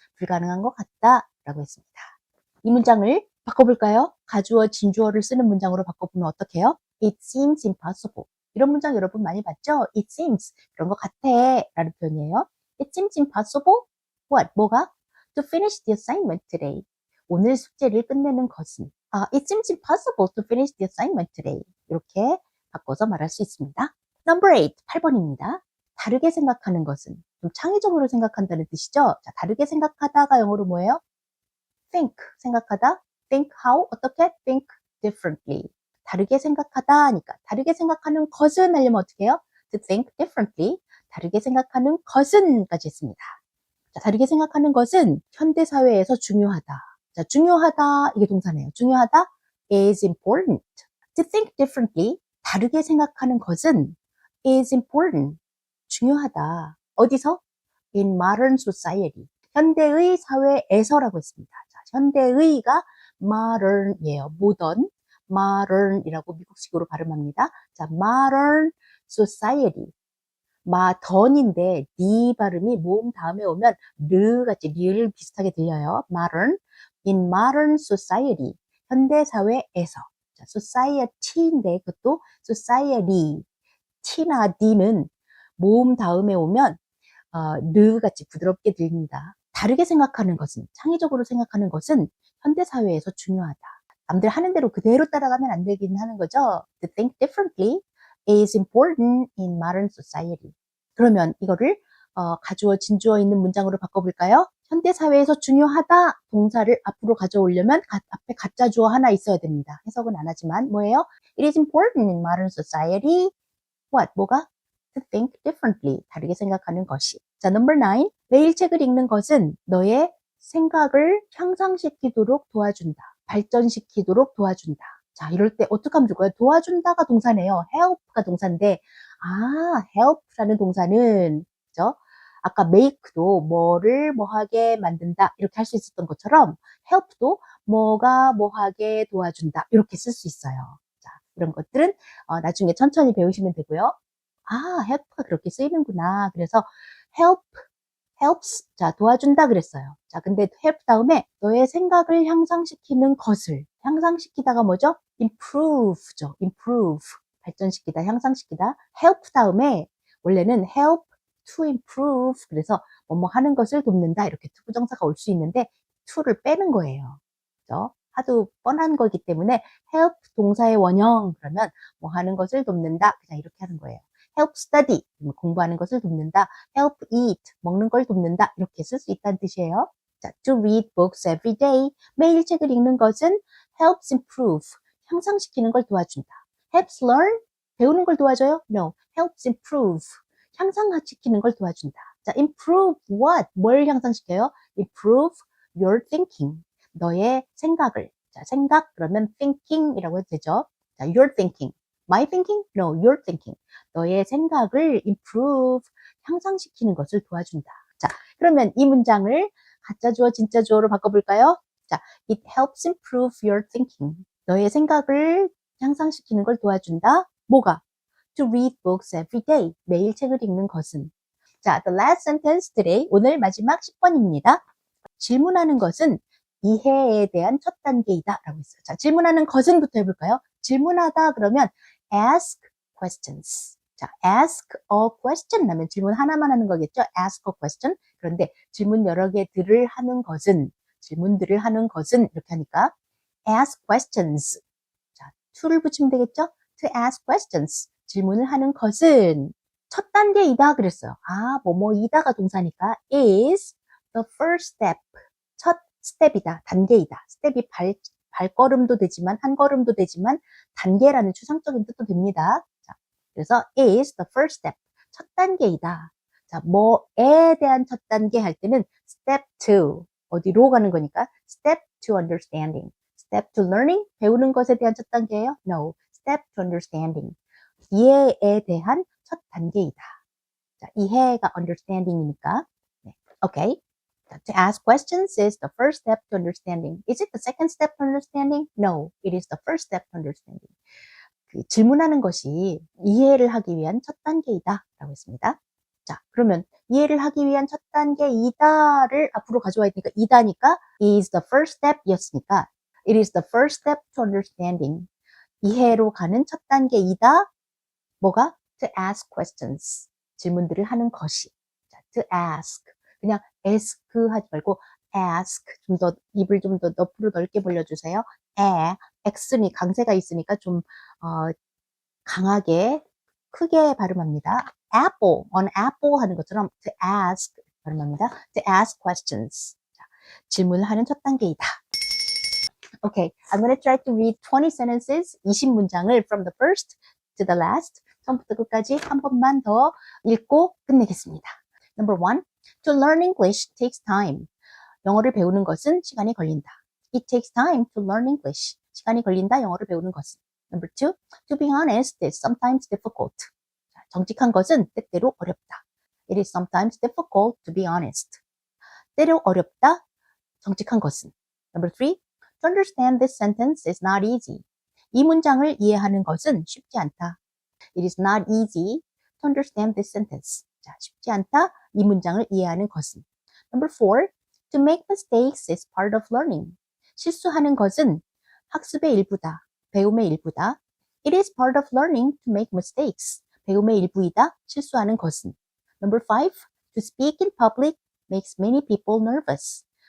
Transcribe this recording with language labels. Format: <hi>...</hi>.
<ko>불가능한 것 같다 라고 했습니다. 이 문장을 바꿔볼까요? 가주어, 진주어를 쓰는 문장으로 바꿔보면 어떻게 해요?</ko> <en>It seems impossible.</en> <ko>이런 문장 여러분 많이 봤죠? It seems. 그런 것 같아 라는 표현이에요.</ko> <en>It seems impossible. What?</en> <ko>뭐가?</ko> <en>to finish the assignment today.</en> <ko>오늘 숙제를 끝내는 것은</ko> <en>it seems impossible to finish the assignment today.</en> <ko>이렇게 바꿔서 말할 수 있습니다.</ko> <en>Number 8,</en> <ko>8번입니다. 다르게 생각하는 것은 좀 창의적으로 생각한다는 뜻이죠. 자, 다르게 생각하다가 영어로 뭐예요?</ko> <en>think, 생각하다. think how, 어떻게? think differently.</en> <ko>다르게 생각하다니까 다르게 생각하는 것은 하려면 어떻게 해요?</ko> <en>to think differently.</en> <ko>다르게 생각하는 것은까지 했습니다. 자, 다르게 생각하는 것은 현대사회에서 중요하다. 자, 중요하다, 이게 동사네요.</ko> <en>중요하다, is important. To think differently,</en> <ko>다르게 생각하는 것은</ko> <en>is important.</en> <ko>중요하다. 어디서?</ko> <en>In modern society.</en> <ko>현대의 사회에서라고 했습니다. 자, 현대의가 modern이에요. modern이라고 미국식으로 발음합니다.</ko> <en>자, modern society.</en> <ko>마던인데 니 발음이 모음 다음에 오면 르 같이 리을 비슷하게 들려요.</ko> <en>modern, in modern society,</en> <ko>현대 사회에서. 자, society인데 그것도 society, t나 d는 모음 다음에 오면 르 같이 부드럽게 들립니다. 다르게 생각하는 것은, 창의적으로 생각하는 것은 현대 사회에서 중요하다. 남들 하는 대로 그대로 따라가면 안 되긴 하는 거죠.</ko> <en>To think differently is important in modern society.</en> <ko>그러면 이거를 가주어, 진주어 있는 문장으로 바꿔볼까요? 현대 사회에서 중요하다 동사를 앞으로 가져오려면 앞에 가짜 주어 하나 있어야 됩니다. 해석은 안 하지만 뭐예요?</ko> <en>It is important in modern society. What? 뭐가? To think differently.</en> <ko>다르게 생각하는 것이.</ko> <en>자, number 9.</en> <ko>매일 책을 읽는 것은 너의 생각을 향상시키도록 도와준다. 발전시키도록 도와준다. 자, 이럴 때 어떻게 하면 좋을까요? 도와준다가 동사네요. help가 동사인데, help라는 동사는, 그죠? 아까 make도 뭐를 뭐하게 만든다. 이렇게 할 수 있었던 것처럼, help도 뭐가 뭐하게 도와준다. 이렇게 쓸 수 있어요. 자, 이런 것들은 나중에 천천히 배우시면 되고요. help가 그렇게 쓰이는구나. 그래서 helps. 자, 도와준다 그랬어요. 자, 근데 help 다음에 너의 생각을 향상시키는 것을. 향상시키다가 뭐죠? improve죠. improve. 발전시키다, 향상시키다.</ko> <en>help 다음에 원래는 help to improve.</en> <ko>그래서 뭐뭐 하는 것을 돕는다. 이렇게 투부정사가 올 수 있는데 to를 빼는 거예요. 그죠? 하도 뻔한 거기 때문에 help 동사의 원형. 그러면 뭐 하는 것을 돕는다. 그냥 이렇게 하는 거예요.</ko> <en>help study,</en> <ko>공부하는 것을 돕는다.</ko> <en>help eat,</en> <ko>먹는 걸 돕는다. 이렇게 쓸 수 있다는 뜻이에요. 자,</ko> <en>to read books every day,</en> <ko>매일 책을 읽는 것은</ko> <en>helps improve,</en> <ko>향상시키는 걸 도와준다.</ko> <en>helps learn,</en> <ko>배우는 걸 도와줘요?</ko> <en>No, helps improve,</en> <ko>향상시키는 걸 도와준다. 자,</ko> <en>improve what?</en> <ko>뭘 향상시켜요?</ko> <en>improve your thinking,</en> <ko>너의 생각을. 자, 생각 그러면 thinking이라고 해도 되죠.</ko> <en>자, your thinking. My thinking? No, your thinking.</en> <ko>너의 생각을 improve, 향상시키는 것을 도와준다. 자, 그러면 이 문장을 가짜 주어, 진짜 주어로 바꿔볼까요?</ko> <en>자, it helps improve your thinking.</en> <ko>너의 생각을 향상시키는 걸 도와준다.</ko> <en>뭐가? To read books every day.</en> <ko>매일 책을 읽는 것은.</ko> <en>자, the last sentence today.</en> <ko>오늘 마지막 10번입니다. 질문하는 것은 이해에 대한 첫 단계이다 라고 했어요. 자, 질문하는 것은부터 해볼까요? 질문하다 그러면 ask questions. 자, ask a question 하면 질문 하나만 하는 거겠죠?</ko> <en>ask a question.</en> <ko>그런데 질문 여러 개들을 하는 것은, 질문들을 하는 것은 이렇게 하니까 ask questions. 자, to를 붙이면 되겠죠?</ko> <en>to ask questions.</en> <ko>질문을 하는 것은 첫 단계이다 그랬어요. 뭐뭐이다가 동사니까 is the first step. 첫 스텝이다, 단계이다. 스텝이 발걸음도 되지만, 한 걸음도 되지만, 단계라는 추상적인 뜻도 됩니다. 자, 그래서 is the first step. 첫 단계이다. 자, 뭐에 대한 첫 단계 할 때는 step 2.</ko> <en>어디로 가는 거니까? step to understanding. step to learning.</en> <ko>배우는 것에 대한 첫 단계예요?</ko> <en>No. step to understanding.</en> <ko>이해에 대한 첫 단계이다. 자, 이해가 understanding이니까.</ko> <en>네. Okay. To ask questions is the first step to understanding. Is it the second step to understanding? No, it is the first step to understanding.</en> <ko>질문하는 것이 이해를 하기 위한 첫 단계이다 라고 했습니다. 자, 그러면 이해를 하기 위한 첫 단계이다를 앞으로 가져와야 되니까 이다니까 is the first step 였으니까 it is the first step to understanding. 이해로 가는 첫 단계이다. 뭐가?</ko> <en>To ask questions.</en> <ko>질문들을 하는 것이. 자, to ask. 그냥 ask 하지 말고 ask, 입을 좀 더 옆으로 넓게 벌려주세요. x니 강세가 있으니까 좀, 강하게, 크게 발음합니다. apple, on apple 하는 것처럼 to ask 발음합니다.</ko> <en>to ask questions.</en> <ko>자, 질문을 하는 첫 단계이다.</ko> <en>Okay, I'm going to try to read 20 sentences,</en> <ko>20문장을</ko> <en>from the first to the last.</en> <ko>처음부터 끝까지 한 번만 더 읽고 끝내겠습니다.</ko> <en>Number one, to learn English takes time.</en> <ko>영어를 배우는 것은 시간이 걸린다.</ko> <en>It takes time to learn English.</en> <ko>시간이 걸린다, 영어를 배우는 것은.</ko> <en>Number two, to be honest is sometimes difficult.</en> <ko>정직한 것은 때때로 어렵다.</ko> <en>It is sometimes difficult to be honest.</en> <ko>때로 어렵다, 정직한 것은.</ko> <en>Number three, to understand this sentence is not easy.</en> <ko>이 문장을 이해하는 것은 쉽지 않다.</ko> <en>It is not easy to understand this sentence.</en> <ko>자, 쉽지 않다, 이 문장을 이해하는 것은.</ko> <en>Number four, to make mistakes is part of learning.</en> <ko>실수하는 것은 학습의 일부다. 배움의 일부다.</ko> <en>It is part of learning to make mistakes.</en> <ko>배움의 일부이다. 실수하는 것은.</ko> <en>Number five, to speak in public makes many people nervous.</en>